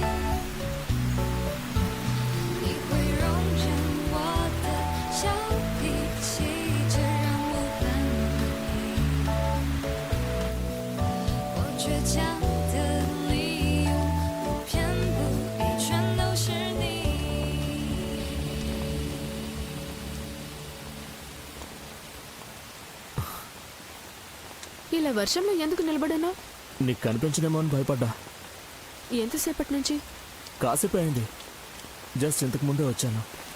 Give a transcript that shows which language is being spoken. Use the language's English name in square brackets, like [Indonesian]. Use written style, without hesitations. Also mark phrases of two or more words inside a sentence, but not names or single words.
[Chinese] 你会容忍我的小脾气，这让我很满意。我倔强的理由，不偏不倚，全都是你。 [Telugu] ఇలా వర్షంలో ఎందుకు నిలబడాను? నీకు కనిపించదేమో అని భయపడ్డా. ఎంతసేపటి నుంచి? కాసేపు అయింది. జస్ట్ ఇంతకు ముందే వచ్చాను.